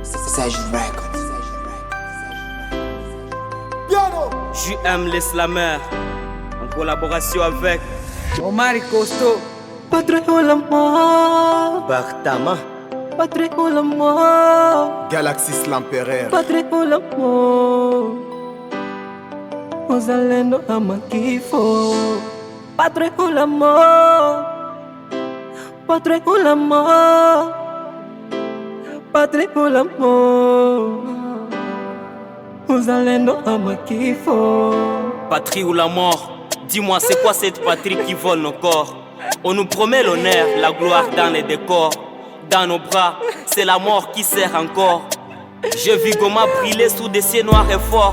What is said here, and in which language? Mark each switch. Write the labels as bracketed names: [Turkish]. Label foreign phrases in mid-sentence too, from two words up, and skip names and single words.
[French] Sage Records. JM l'Islameur, en collaboration avec Omar Costo, Padre Olamo, Bartama, Padre Olamo, Galaxy l'Empereur, [Swahili] Padre Olamo, Uzalendo ama kifo, Padre Olamo, Padre Olamo, Padre Olamo, Uzalendo ama kifo. [French] patrie ou la mort. Dis-moi, c'est quoi cette patrie qui vole nos corps? On nous promet l'honneur, la gloire dans les décors. Dans nos bras, c'est la mort qui sert encore. Je vis Goma brûler sous des cieux noirs et forts.